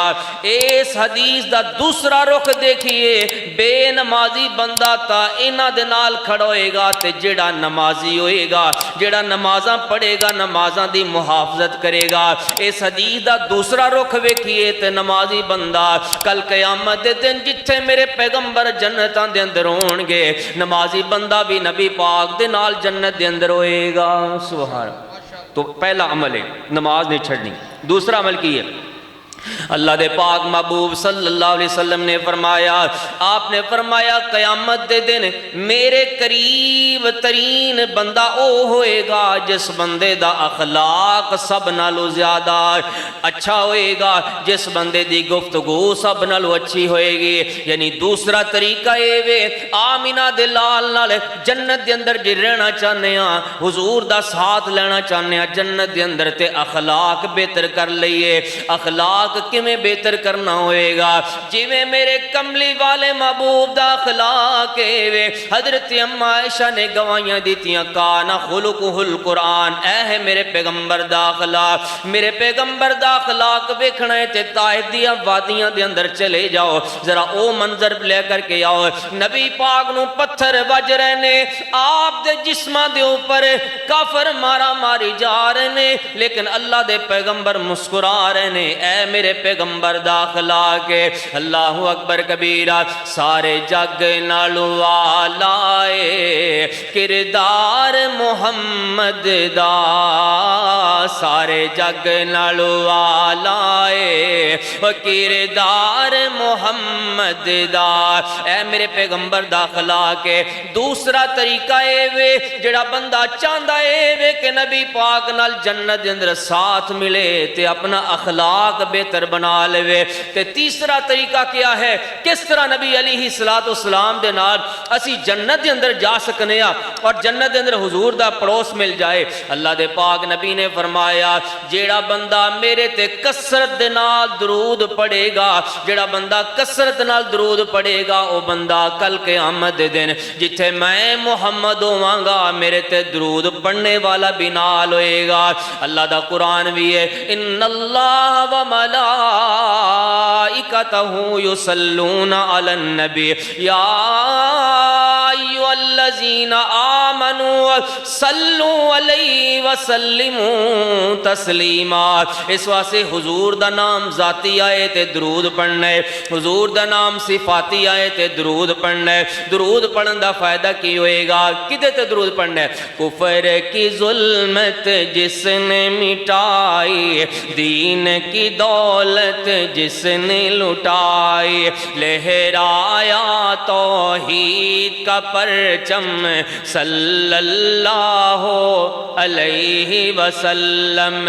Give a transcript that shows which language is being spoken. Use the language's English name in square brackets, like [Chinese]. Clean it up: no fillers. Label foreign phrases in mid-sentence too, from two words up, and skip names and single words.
[Punjabi] اس حدیث دا دوسرا رخ دیکھیے، بے نمازی بندہ تا انہاں دے نال کھڑا ہوئے گا، تے جڑا نمازی ہوئے گا، جڑا نمازاں پڑھے گا، نمازاں دی محافظت کرے گا۔ اس حدیث دا دوسرا رخ ویکھیے تے نمازی بندہ کل قیامت دے دن جتھے میرے پیغمبر جنتاں دے اندر ہون گے، نمازی بندہ بھی نبی پاک دے نال جنت دے اندر ہوئے گا۔ [Arabic] سبحان اللہ۔ [Punjabi] تو پہلا عمل ہے نماز نہیں چھڑنی۔ دوسرا عمل کی ہے؟ اللہ دے پاک محبوب صلی اللہ علیہ وسلم نے فرمایا، آپ نے فرمایا قیامت دے دن میرے قریب ترین بندہ او ہوئے گا جس بندے دا اخلاق سب نالو زیادہ اچھا ہوئے گا، جس بندے دی گفتگو سب نالو اچھی ہوئے گی۔ یعنی دوسرا طریقہ اے وے آمینہ دے لال نال جنت دے اندر جی رہنا چاہنے ہاں، حضور دا ساتھ لینا چاہنے ہاں جنت دے اندر، تے اخلاق بہتر کر لئیے۔ اخلاق کمیں بہتر کرنا ہوئے گا؟ جویں میرے کملی والے محبوب دا اخلاق ہے، حضرت ام عائشہ نے گواہیاں دیتیاں، [Arabic] کانا خلقہ القرآن، [Punjabi] اے ہے میرے پیغمبر دا اخلاق۔ میرے پیغمبر دا اخلاق ویکھنا ہے تے طائف دیاں وادیاں دے اندر چلے جاؤ، ذرا او منظر لے کر کے آؤ، نبی پاک نو پتھر وج رہے نے، آپ دے جسماں دے اوپر کافر مارا ماری جا رہے نے، لیکن اللہ دے پیغمبر مسکرا رہے نے۔ اے میرے پیغمبر دا اخلاق ہے۔ [Arabic] اللہ اکبر کبیرہ۔ [Punjabi] سارے جگ نالو آلائے کردار محمد دا، سارے جگ نالو آلائے کردار محمد دا، اے میرے پیغمبر دا اخلاق ہے۔ دوسرا طریقہ اے وے جڑا بندہ چاہندا اے وے کہ نبی پاک نال جنت دے اندر ساتھ ملے تے اپنا اخلاق بہتر بنا لے، تے تیسرا طریقہ کیا ہے؟ کس طرح نبی علیہ السلام دے نال اسی جنت دے اندر جا سکنے ہاں اور جنت دے اندر حضور دا پڑوس مل جائے۔ اللہ دے پاک نبی نے فرمایا، جیڑا بندہ میرے تے کثرت دے نال درود پڑھے گا، جیڑا بندہ کثرت نال درود پڑھے گا، او بندہ کل قیامت دے دن جتھے میں محمد ہوواں گا، میرے تے درود پڑھنے والا بھی نال ہوئے گا۔ اللہ دا قرآن بھی ہے، [Arabic] ان اللہ و ملائکتہ یصلون علی النبی یا ایھا الذین آمنوا صلوا علیہ وسلموا تسلیما۔ [Punjabi] اس واسطے حضور دا نام ذاتی آئے تے درود پڑھنا ہے، حضور دا نام صفاتی آئے تے درود پڑھنا ہے۔ درود پڑھن دا فائدہ کی ہوئے گا؟ کدے تے درود پڑھنا ہے؟ [Urdu] کفر کی ظلمت جس نے مٹائی، دین کی دولت جس نے لٹائی، لہرایا توحید کا پرچم صلی اللہ علیہ وسلم۔